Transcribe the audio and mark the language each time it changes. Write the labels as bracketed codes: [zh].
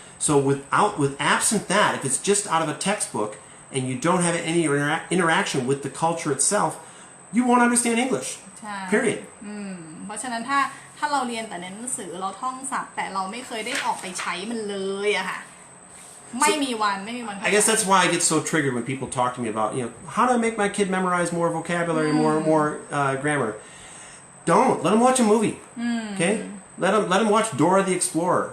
[en] So with absent that, if it's just out of a textbook and you don't have any interaction with the culture itself, you won't understand English. Period. [th] เพราะฉะนั้นถ้าเราเรียนแต่ในหนังสือเราท่องศัพท์แต่เราไม่เคยได้ออกไปใช้มันเลยอะค่ะไม่มีวัน [en] I guess that's why I get so triggered when people talk to me about how do I make my kid memorize more vocabulary, more grammar. Don't let them watch a movie. Okay, let them watch Dora the Explorer.